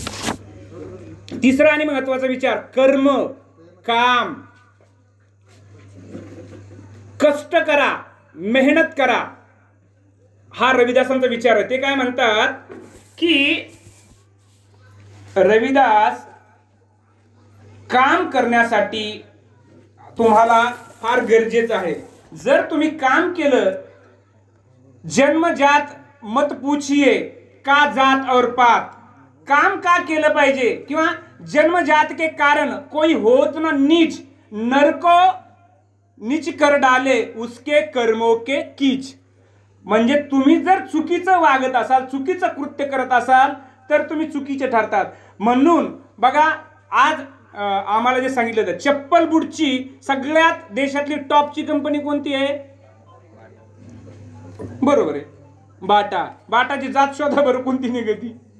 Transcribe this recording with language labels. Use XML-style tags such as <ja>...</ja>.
<mr>तिसरा आणि महत्वाचा विचार, कर्म, काम, कष्ट करा, मेहनत करा, हा रविदासांचा विचार आहे. ते काय म्हणतात की रविदास काम करण्यासाठी तुम्हाला फार गरजेचं आहे. जर तुम्ही काम केलं,</mr> <hi>जन्मजात मत पूछिए का जात और पात,</hi> <mr>काम का केलं पाहिजे किंवा</mr> <hi>जन्मजात के कारण कोई होत ना नीच, नरको नीच कर डाले उसके कर्मों के कीच.</hi> <mr>म्हणजे तुम्ही जर चुकीचं वागत असाल, चुकीचं कृत्य करत असाल तर तुम्ही चुकीचे ठरतात. म्हणून बघा आज आम्हाला जे सांगितलं होतं, चप्पल बुटची सगळ्यात देशातली टॉपची कंपनी कोणती आहे? बरोबर आहे, बाटा. बाटाची जात शोधा बरं कोणती निघती.</mr>